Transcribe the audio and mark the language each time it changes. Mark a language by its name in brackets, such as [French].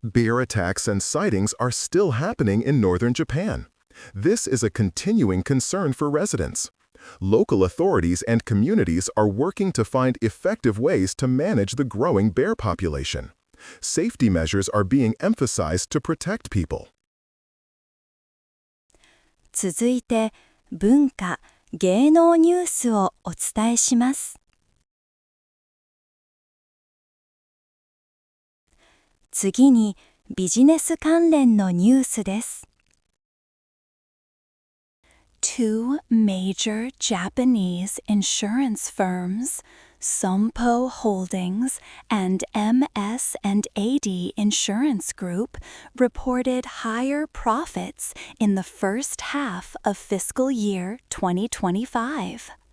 [English] Bear attacks and sightings are still happening in northern Japan. This is a continuing concern for residents. Local authorities and communities are working to find effective ways to manage the growing bear population. Safety measures are being emphasized to protect people. [Japanese] 続いて、文化・芸能ニュースをお伝えします。次に、ビジネス関連のニュースです。 [English] Two major Japanese insurance firms, Sompo Holdings and MS&AD Insurance Group, reported higher profits in the first half of fiscal year 2025.